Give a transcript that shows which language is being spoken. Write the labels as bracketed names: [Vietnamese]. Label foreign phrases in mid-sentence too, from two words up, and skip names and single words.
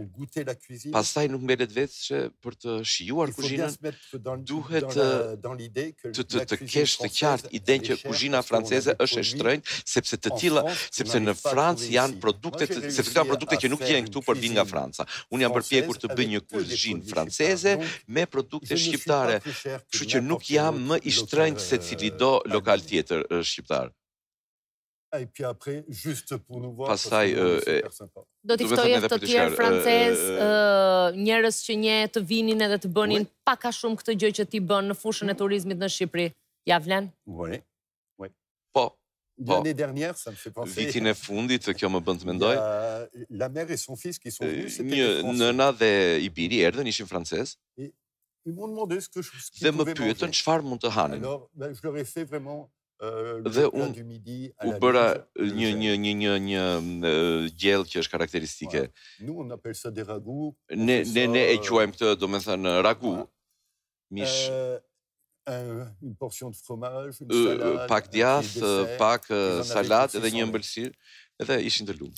[Albanian] Pastaj nuk mbetet vetë për të shijuar kuzhinën, duhet të kesh të qartë idenë që kuzhina franceze është e shtrenjtë, sepse të tilla, sepse në Francë janë produkte, sepse këto janë produkte që nuk gjehen këtu por vinë nga Franca. Unë jam përpjekur të bëj një kuzhinë franceze me produkte shqiptare, kështu që nuk jam më i shtrenjtë se cili do lokal tjetër shqiptar. [French] Et puis après, juste pour nous voir, [Albanian] Pastaj do t'i ftoje të tjerë francez, njerëz që nje të vinin edhe të bënin pak a shumë këtë gjë që ti bën në fushën e turizmit në Shqipëri. Ja vlen? [French] Oui. [Albanian] Po. [French] L'année dernière, ça me fait penser. [Albanian] Vitin e fundit kjo më bën të mendoj. [French] La mère et son fils qui sont venus, [Albanian] një nëna dhe i biri erdhën, ishin francez. [French] Ils m'ont demandé ce que je [Albanian] Dhe më pyetën çfarë mund të hanin. [French] Alors, je leur ai fait vraiment [Albanian] dhe unë u bëra një gjellë që është karakteristike. Ne e quajmë këtë, do me thënë, ragu, mish, pak djathë, pak salat edhe një ëmbëlsirë, edhe ishin të lumtur.